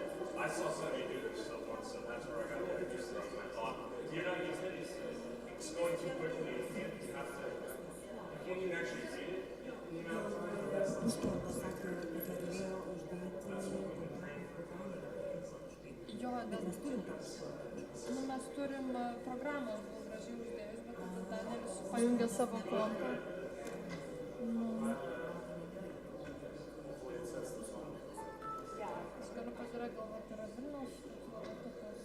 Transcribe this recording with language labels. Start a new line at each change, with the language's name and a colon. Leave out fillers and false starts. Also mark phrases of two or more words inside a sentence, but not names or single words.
English: I saw somebody do this once, so that's where I got the interest from. I thought, you're not using it, it's going too quickly. You can't even actually read it.
Lithuanian: Jo, bet mes turim programą gražiai uždėjus, bet tada ne visi pajungia savo kontą. Aš galiu pažiūrėti, galbūt yra Vilniaus logotipas.